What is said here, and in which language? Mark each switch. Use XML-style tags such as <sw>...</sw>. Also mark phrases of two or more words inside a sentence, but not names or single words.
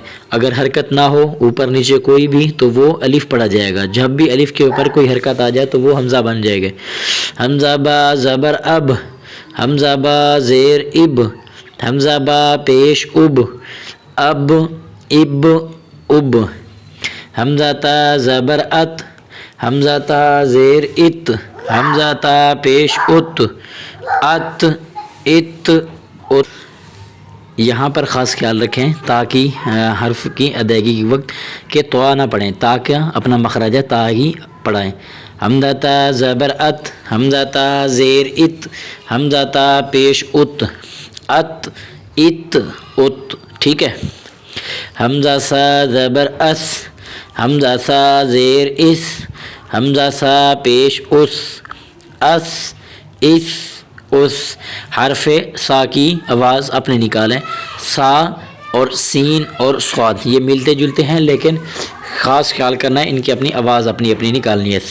<ur>اگر حرکت نہ ہو اوپر نیچے کوئی بھی تو وہ الف پڑھا جائے گا۔ جب بھی الف کے اوپر کوئی حرکت آ جائے تو وہ حمزہ بن جائے گا۔ حمزہ با زبر اب، حمزہ با زیر اب، حمزہ با پیش اب، اب اب اب۔ حمزہ تا زبر ات، حمزہ تا زیر ات، حمزہ تا پیش ات، ات ات ات۔ یہاں پر خاص خیال رکھیں تاکہ حرف کی ادائیگی کے وقت کہ طوا نہ پڑھیں، تاکہ اپنا مخرج ہے تا ہی پڑھائیں۔ حمزہ تا زبر ات، حمزہ تا زیر ات، حمزہ تا پیش ات، ات ات ات۔ ٹھیک ہے۔ حمزہ سا زبر اس، حمزہ سا زیر اس، حمزہ سا پیش اس، اس اس اس۔ حرف سا کی آواز اپنے نکالیں۔ سا اور سین اور صاد یہ ملتے جلتے ہیں لیکن خاص خیال کرنا ہے ان کی اپنی آواز اپنی اپنی نکالنی ہے۔</ur>